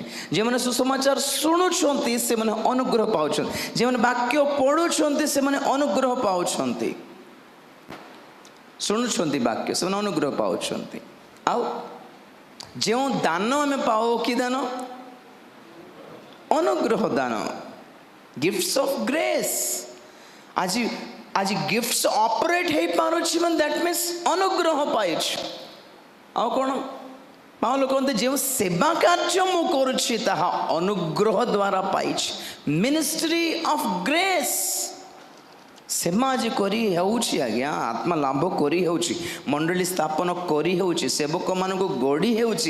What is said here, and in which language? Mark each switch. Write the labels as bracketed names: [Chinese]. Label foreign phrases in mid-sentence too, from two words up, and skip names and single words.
[Odia] ଯେଉଁମାନେ ସୁସମାଚାର ଶୁଣୁଛନ୍ତି ସେମାନେ ଅନୁଗ୍ରହ ପାଉଛନ୍ତି। ଯେଉଁମାନେ ବାକ୍ୟ ପଢ଼ୁଛନ୍ତି ସେମାନେ ଅନୁଗ୍ରହ ପାଉଛନ୍ତି। ଶୁଣୁଛନ୍ତି ବାକ୍ୟ, ସେମାନେ ଅନୁଗ୍ରହ ପାଉଛନ୍ତି। ଆଉ ଯେଉଁ ଦାନ ଆମେ ପାଉ, କି ଦାନ? ଅନୁଗ୍ରହ ଦାନ, [English] gifts of grace। [Odia] ଆଜି [English] gifts operate [Odia] ହେଇପାରୁଛି ମାନେ [English] that means [Odia] ଅନୁଗ୍ରହ ପାଇଛୁ। ଆଉ କ'ଣ? ପାଉଲ କହନ୍ତି ଯେଉଁ ସେବା କାର୍ଯ୍ୟ ମୁଁ କରୁଛି ତାହା ଅନୁଗ୍ରହ ଦ୍ୱାରା ପାଇଛି। [English] ministry of grace. [Odia] ସେବା ଆଜି କରି ହେଉଛି ଆଜ୍ଞା, ଆତ୍ମା ଲାଭ କରି ହେଉଛି, ମଣ୍ଡଳୀ ସ୍ଥାପନ କରି ହେଉଛି, ସେବକମାନଙ୍କୁ ଗଢ଼ି ହେଉଛି।